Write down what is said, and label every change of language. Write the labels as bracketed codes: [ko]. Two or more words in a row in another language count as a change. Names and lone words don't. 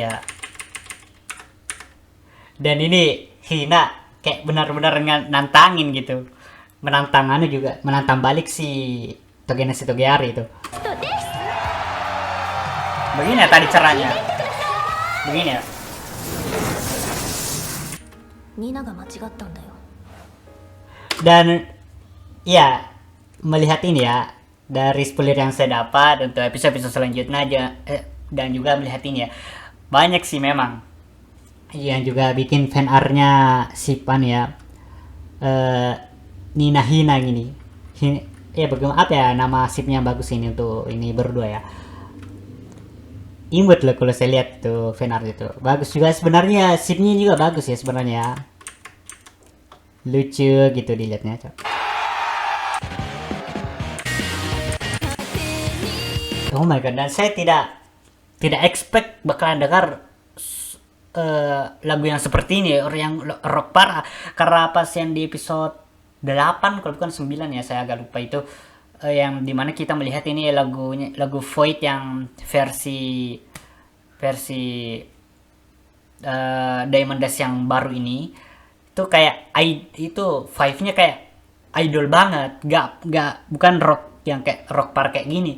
[id] Dan ini Hina kayak benar-benar nantangin gitu, menantang anu juga, menantang balik si Togeneshi Togeari itu. Begini ya tadi caranya, begini ya. [ja] ニナが間違ったんだよ [id] Dan ya, melihat ini ya, dari spoiler yang saya dapat untuk episode-episode selanjutnya aja, dan juga melihat ini ya, banyak sih memang yang juga bikin [en] fan art- [id] nya Sipan ya, Nina Hina gini. Ya bagaimana, apa ya nama sipnya bagus ini untuk ini berdua ya. Imut loh kalau saya lihat tuh [en] fan art [id] itu. Bagus juga sebenarnya, sipnya juga bagus ya sebenarnya. Lucu gitu dilihatnya. [en] Oh my god, [id] dan saya tidak expect bakalan dengar lagu yang seperti ini, yang rock parah. Karena pas yang di episode 8 kalau bukan 9 ya, saya agak lupa itu, yang dimana kita melihat ini lagu Void yang versi Diamond Dash yang baru ini, itu kayak itu vibe-nya kayak idol banget, bukan rock yang kayak rock parah kayak gini.